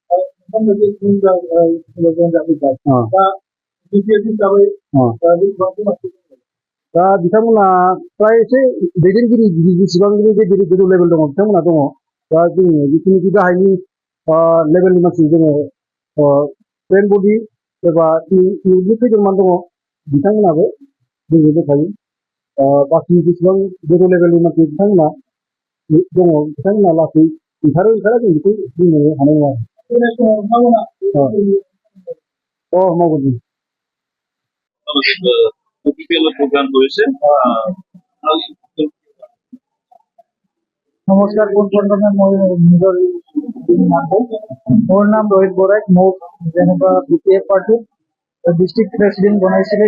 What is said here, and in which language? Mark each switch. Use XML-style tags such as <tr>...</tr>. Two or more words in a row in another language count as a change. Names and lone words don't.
<brx>दा बिथांमोना फ्राय एसे दैदेनगिरि जेसेबां गोजौ लेभेल दङ बिथांमोना दङ दा जोङो जिथुनिखि गाहायनि लेभेलनि मानसि जोङो ट्रेन बडि एबा इउनि खैजोनमान दङ बिथांमोनाबो जोंनो दंखायो बाखि जेसेबां गोजौ लेभेलनि मानसि बिथांमोना दङ बिथांमोना लासै ओंखारा जों बेखौ बुंनो हानाय नङा मावगोन जों</brx> <as>নমস্কাৰ পোনপ্ৰথমে মই নিজৰ মোৰ নাম ৰোহিত বৰাক মোক যেনেকুৱা বিপিএফ পাৰ্টিত</as> <en>district president</en> <as>বনাইছিলে</as>